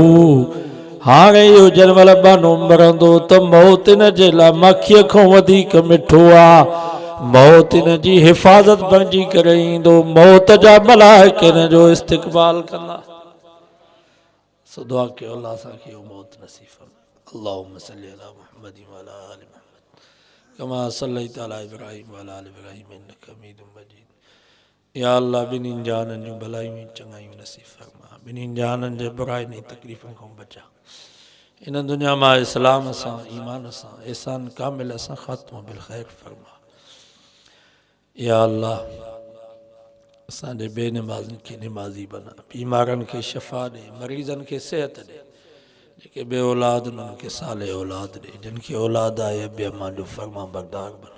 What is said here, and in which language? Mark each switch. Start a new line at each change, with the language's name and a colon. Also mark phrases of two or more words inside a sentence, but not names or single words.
Sindhi: हाणे इहो जनमल बानो मरंदो त मौत इन जे लाइ माखीअ खां वधीक मिठो आहे, मौत इन जी हिफ़ाज़त बणिजी करे ईंदो, मौत जा मलाइका इन जो इस्तक़बाल कंदा। सो दुआ कयो अल्लाह असांखे इहो मौत नसीब फरमाए।
Arabic: اللهم صل على محمد و على آل محمد كما صليت على إبراهيم و على آل إبراهيم إنك حميد مجيد.
Sindhi: या अल्लाह ॿिन्हिनि जाननि जूं भलायूं चङायूं नसीब फरमा, ॿिन्हिनि जाननि जे बुराइनि ऐं तकलीफ़ुनि खां बचा। इन दुनिया मां इस्लाम सां, ईमान सां, एहसान कामिल सां ख़ात्मो बिल ख़ैर फरमा। या अल्लाह असांजे बेनमाज़नि खे निमाज़ी बना, बीमारनि खे शफ़ा ॾे, मरीज़नि खे सिहत ॾे, जेके बे औलाद उन्हनि खे साले औलाद ॾे, जिन खे औलाद आहे अबिया मांजो फरमा बरदार बना।